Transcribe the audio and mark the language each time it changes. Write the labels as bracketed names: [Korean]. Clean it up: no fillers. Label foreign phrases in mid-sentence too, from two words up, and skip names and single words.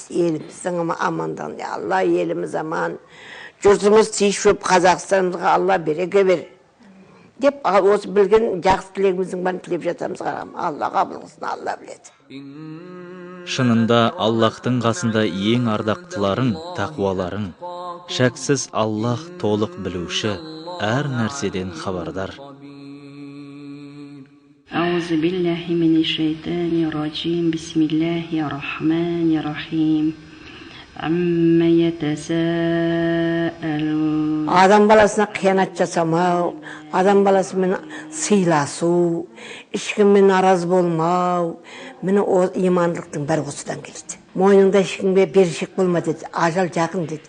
[Kazakh] Еліміздің амандығын, Алла еліміз аман, жұртымыз тиісіп, Қазақстанымызға Алла береке бер деп, осы білген жақсы тілегіміздің бәрін тілеп жатамыз. Алла қабыл қылсын, Алла біледі. Шынында Аллахтың қасында ең ардақтыларың, тақуаларың. Шәксіз Аллах толық білуші, әр нәрседен хабардар. [Arabic] أعوذ بالله من الشيطان الرجيم. بسم الله الرحمن الرحيم. [Kazakh] Адам баласына қиянат жасамау, адам баласымен сыйласу, ешкіммен нараз болмау, мені имандылықтың бәрі осыдан келеді. Мойныңда ешкімге берешек болма деді, ажал жақын деді.